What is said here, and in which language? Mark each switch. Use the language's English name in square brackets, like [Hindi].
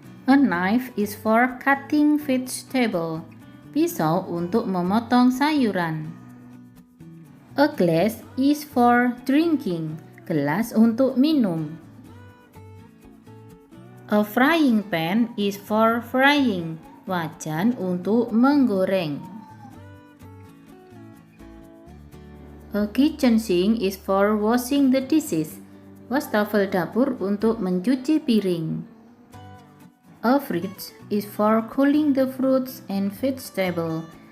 [English] A knife is for cutting vegetable. [Indonesian] Pisau untuk memotong sayuran. [English] A glass is for drinking. [Indonesian] Gelas untuk minum. [English] A frying pan is for frying. [Indonesian] Wajan untuk menggoreng. [English] A kitchen sink is for washing the dishes. [Indonesian] Wastafel dapur untuk mencuci piring. [English] A fridge is for cooling the fruits and vegetables.